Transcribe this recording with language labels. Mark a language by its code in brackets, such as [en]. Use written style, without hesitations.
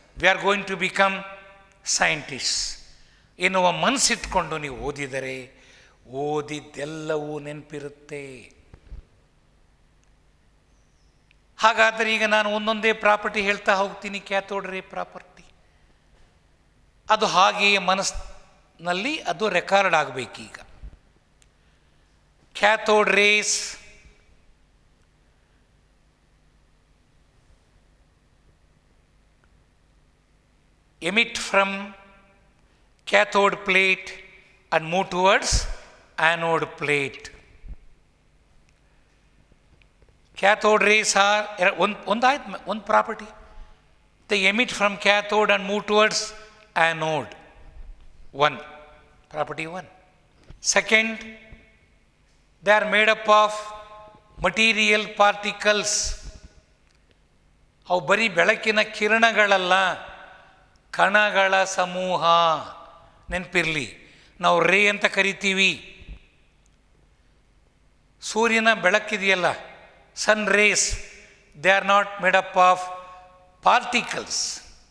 [en] we are going to become scientist [kn] ಎನ್ನುವ ಮನಸ್ಸಿಟ್ಕೊಂಡು ನೀವು ಓದಿದರೆ ಓದಿದ್ದೆಲ್ಲವೂ ನೆನಪಿರುತ್ತೆ. ಹಾಗಾದರೆ ಈಗ ನಾನು ಒಂದೊಂದೇ ಪ್ರಾಪರ್ಟಿ ಹೇಳ್ತಾ ಹೋಗ್ತೀನಿ. ಕ್ಯಾಥೋಡ್ ರೇ ಪ್ರಾಪರ್ಟಿ ಅದು ಹಾಗೆಯೇ ಮನಸ್ಸಿನಲ್ಲಿ ಅದು record ಆಗಬೇಕೀಗ. [en] Cathode rays emit from cathode plate and move towards anode plate. Cathode rays are one property. They emit from cathode and move towards anode. Property 1. Second, they are made up of material particles. [kn] ಅವು ಬರೀ ಬೆಳಕಿನ ಕಿರಣಗಳಲ್ಲ, ಕಣಗಳ ಸಮೂಹ. ನೆನಪಿರಲಿ, ನಾವು ರೇ ಅಂತ ಕರಿತೀವಿ. ಸೂರ್ಯನ ಬೆಳಕಿದೆಯಲ್ಲ, [en] Sun rays, they are not made up of particles.